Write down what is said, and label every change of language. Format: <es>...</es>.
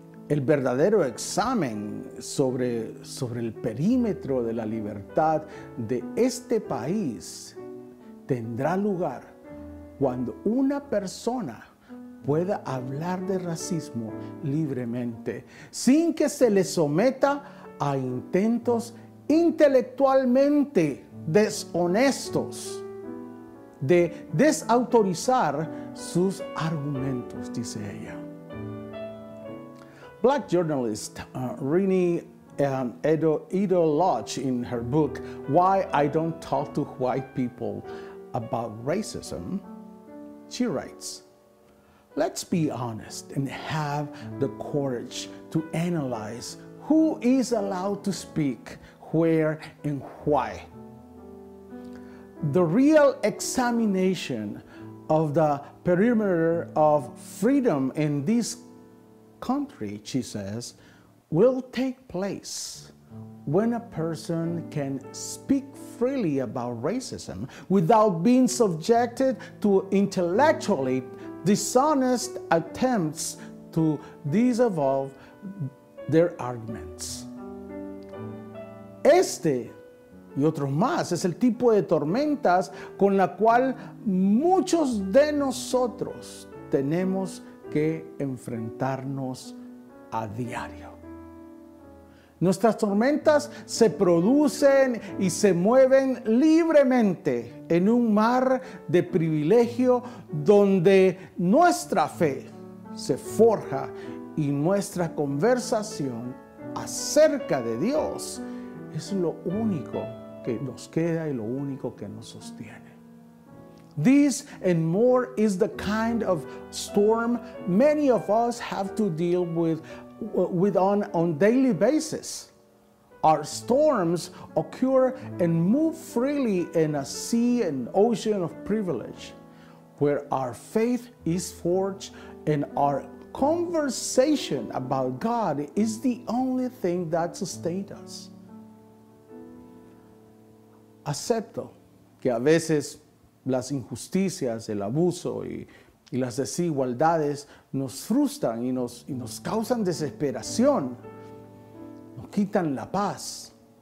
<es>El verdadero examen sobre el perímetro de la libertad de este país tendrá lugar cuando una persona pueda hablar de racismo libremente, sin que se le someta a intentos intelectualmente deshonestos de desautorizar sus argumentos, dice ella.</es> <en>Black journalist Rennie Edo Lodge, in her book Why I Don't Talk to White People About Racism, she writes, let's be honest and have the courage to analyze who is allowed to speak, where, and why. The real examination of the perimeter of freedom in this country, she says, will take place when a person can speak freely about racism without being subjected to intellectually dishonest attempts to disavow their arguments.</en> <es>Este y otros más es el tipo de tormentas con la cual muchos de nosotros tenemos que enfrentarnos a diario. Nuestras tormentas se producen y se mueven libremente en un mar de privilegio donde nuestra fe se forja y nuestra conversación acerca de Dios es lo único que nos queda y lo único que nos sostiene.</es> <en>This and more is the kind of storm many of us have to deal with on daily basis. Our storms occur and move freely in a sea and ocean of privilege, where our faith is forged and our conversation about God is the only thing that sustains us.</en> <es>Acepto que a veces las injusticias, el abuso y las desigualdades nos frustran y nos causan desesperación, nos quitan la paz.</es>